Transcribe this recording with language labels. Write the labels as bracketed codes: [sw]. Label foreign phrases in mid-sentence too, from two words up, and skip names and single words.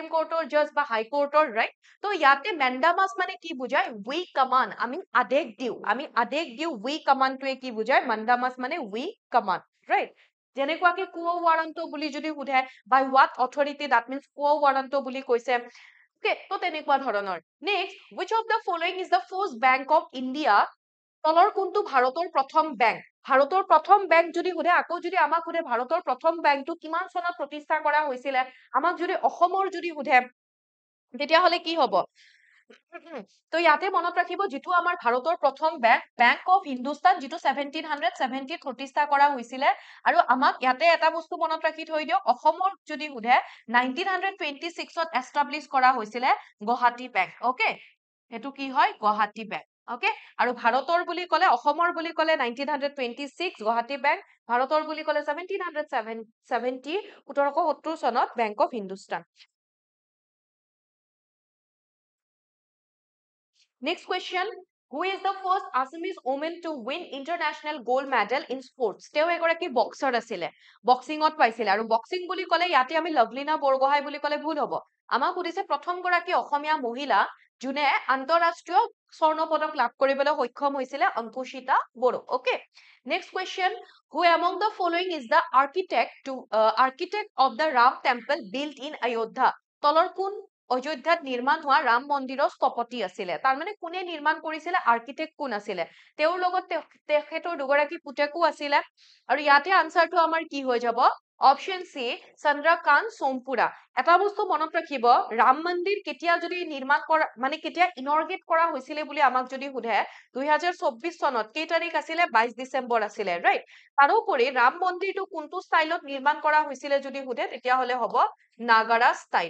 [as] কোৰ্টৰ জাজ বা হাই কোৰ্টৰ ৰাইট তো ইয়াতে মেণ্ডামাছ মানে কি বুজায় [en] we command [as] আমি আদেশ দিওঁ [en] we commandটোৱে [as] কি বুজায় মেণ্ডামাছ মানে [en] we command right [as] যেনেকুৱাকে [la] quo warranto [as] বুলি যদি সোধে [en] by what authority that means [la] quo warranto [as] বুলি কৈছে Okay, তো তেনেকুৱা ধৰণৰ নেক্সট [en] which of the following is the first bank of India [as] তলৰ কোনটো ভাৰতৰ প্ৰথম বেংক যদি সোধে আকৌ যদি আমাক সোধে ভাৰতৰ প্ৰথম বেংকটো কিমান চনত প্ৰতিষ্ঠা কৰা হৈছিলে আমাক যদি অসমৰ যদি সোধে তেতিয়াহ'লে কি হ'ব তো ইয়াতে মনত ৰাখিব যিটো আমাৰ ভাৰতৰ প্ৰথম বেংক অফ হিন্দুস্তান যিটো 1770 প্ৰতিষ্ঠা কৰা হৈছিলে আৰু আমাক ইয়াতে এটা বস্তু মনত ৰাখি থৈ দিয়ক অসমৰ যদি সোধে 1926 ত এষ্টাব্লিছ কৰা হৈছিলে গুৱাহাটী বেংক ওকে সেইটো কি হয় গুৱাহাটী বেংক ওকে আৰু ভাৰতৰ বুলি ক'লে অসমৰ বুলি ক'লে 1926 গুৱাহাটী বেংক ভাৰতৰ বুলি ক'লে 1770 চনত বেংক অফ হিন্দুস্তান [en] Next question. Who is the first Assamese woman to win international gold medal in sports? [as] তেওঁ এগৰাকী বক্সাৰ আছিলে বক্সিঙত পাইছিলে আৰু বক্সিং বুলি ক'লে ইয়াতে আমি লভলিনা বৰগোহাঁই বুলি ক'লে ভুল হ'ব আমাক সুধিছে প্ৰথম গৰাকী অসমীয়া মহিলা যোনে আন্তঃৰাষ্ট্ৰীয় স্বৰ্ণ পদক লাভ কৰিবলৈ সক্ষম হৈছিলে অংকুশিতা বড়ো ওকে [en] next question who among the following is the architect of the Ram temple built in Ayodhya [as] তলৰ কোন অযোধ্যাত নিৰ্মাণ হোৱা ৰাম মন্দিৰৰ স্থপতি আছিলে তাৰ মানে কোনে নিৰ্মাণ কৰিছিলে আৰ্কিটেক্ট কোন আছিলে তেওঁৰ লগত তেখেতৰ দুগৰাকী পুতেকো আছিলে আৰু ইয়াতে আনসাৰটো আমাৰ কি হৈ যাব [en] option C [as] চন্দ্ৰকান্ত সোমপুৰা এটা বস্তু মনত ৰাখিব ৰাম মন্দিৰ কেতিয়া যদি নিৰ্মাণ কৰা মানে কেতিয়া ইনৰ্গেট কৰা হৈছিলে বুলি আমাক যদি সোধে 2024 চনত কেই তাৰিখ আছিলে 22 ডিসেম্বৰ আছিলে ৰাইট তাৰোপৰি ৰাম মন্দিৰটো কোনটো ষ্টাইলত নিৰ্মাণ কৰা হৈছিলে যদি সোধে তেতিয়া হলে হ'ব [en] Nagara style